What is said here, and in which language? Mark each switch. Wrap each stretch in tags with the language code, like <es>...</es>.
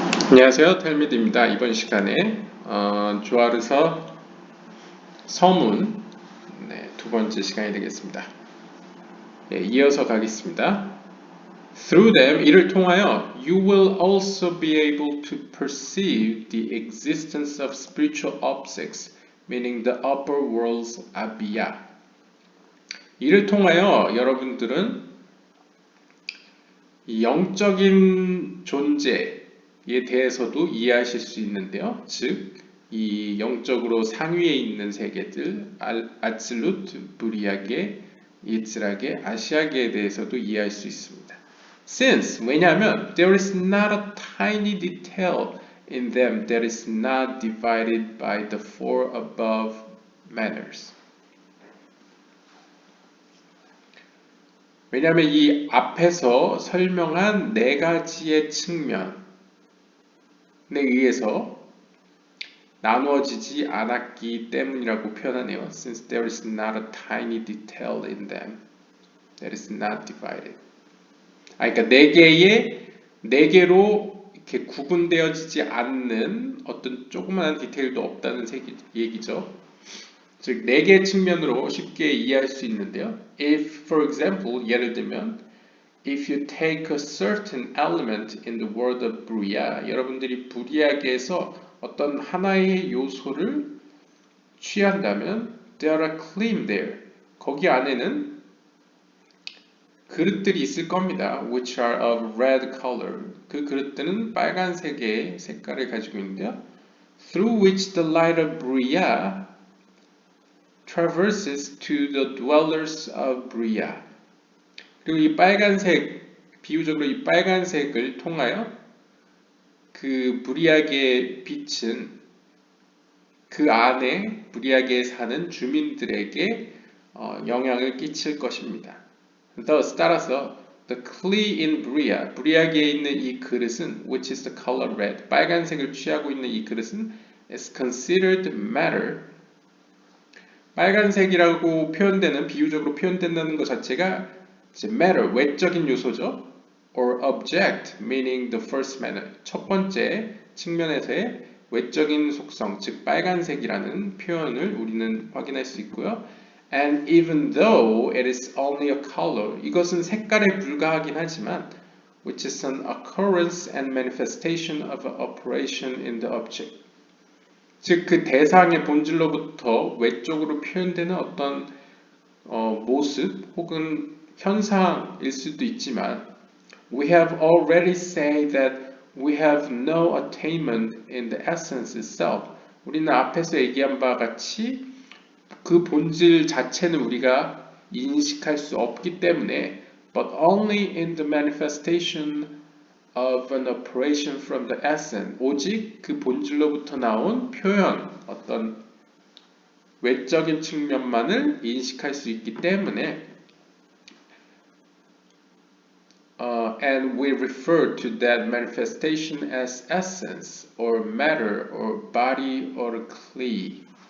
<ko>안녕하세요, 텔미드입니다. 이번 시간에 조아르서 서문 두 번째 시간이 되겠습니다. 이어서 가겠습니다.</ko> <en>Through them,</en> <ko>이를 통하여</ko> <en>you will also be able to perceive the existence of spiritual objects, meaning the upper world's abiyah.</en> <ko>이를 통하여 여러분들은 영적인 존재에 대해서도 이해하실 수 있는데요. 즉, 이 영적으로 상위에 있는 세계들, 아츠루트, 브리아게, 이츠라게, 아시아게에 대해서도 이해할 수 있습니다.</ko> <en>Since,</en> <ko>왜냐하면</ko> <en>there is not a tiny detail in them that is not divided by the four above manners.</en> <ko>왜냐하면 이 앞에서 설명한 네 가지의 측면에 의해서 나누어지지 않았기 때문이라고 표현하네요.</ko> <en>Since there is not a tiny detail in them that is not divided.</en> <ko>그러니까 네 개로 이렇게 구분되어지지 않는 어떤 조그마한 디테일도 없다는 얘기죠. 즉, 네 개의 측면으로 쉽게 이해할 수 있는데요.</ko> <en>If, for example,</en> <ko>예를 들면</ko> <en>If you take a certain element in the world of Buriya,</en> <ko>여러분들이 부리아계에서 어떤 하나의 요소를 취한다면</ko> <en>there are claim there.</en> <ko>거기 안에는 그릇들이 있을 겁니다.</ko> <en>Which are of red color.</en> <ko>그 그릇들은 빨간색의 색깔을 가지고 있는데요.</ko> <en>Through which the light of Buriya traverses to the dwellers of Buriya.</en> <ko>그리고 이 빨간색, 비유적으로 이 빨간색을 통하여 그 브리아게의 빛은 그 안에 브리아게에 사는 주민들에게 영향을 끼칠 것입니다.</ko> <en>Thus,</en> <ko>따라서</ko> <en>the kli in Bria,</en> <ko>브리아게에 있는 이 그릇은</ko> <en>which is the color red,</en> <ko>빨간색을 취하고 있는 이 그릇은</ko> <en>is considered matter.</en> <ko>빨간색이라고 표현되는, 비유적으로 표현된다는 것 자체가 matter, 외적인 요소죠.</ko> <en>or object, meaning the first manner,</en> <ko>첫 번째 측면에서의 외적인 속성, 즉 빨간색이라는 표현을 우리는 확인할 수 있고요.</ko> <en>And even though it is only a color,</en> <ko>이것은 색깔에 불과하긴 하지만</ko> <en>which is an occurrence and manifestation of an operation in the object.</en> <ko>즉, 그 대상의 본질로부터 외적으로 표현되는 어떤 모습 혹은 현상일 수도 있지만</ko> <en>we have already said that we have no attainment in the essence itself.</en> <ko>우리는 앞에서 얘기한 바와 같이 그 본질 자체는 우리가 인식할 수 없기 때문에</ko> <en>but only in the manifestation of an operation from the essence.</en> <ko>오직 그 본질로부터 나온 표현, 어떤 외적인 측면만을 인식할 수 있기 때문에</ko> <en>and we refer to that manifestation as essence or matter or body or kli.</en>